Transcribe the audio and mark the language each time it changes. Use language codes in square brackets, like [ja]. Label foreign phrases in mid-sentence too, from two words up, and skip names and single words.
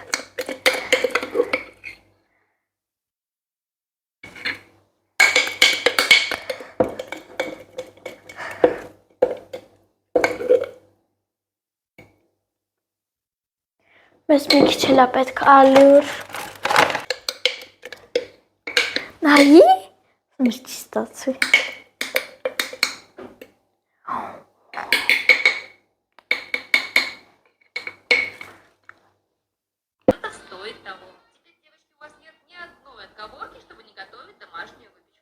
[hy] Մեզ մի քիչ էլ է պետք ալյուր։ Նայի, մի քիչ ստացվի։ [ru] Это стоит того. Теперь, девочки, у вас нет ни одной отговорки, чтобы не готовить домашнюю выпечку.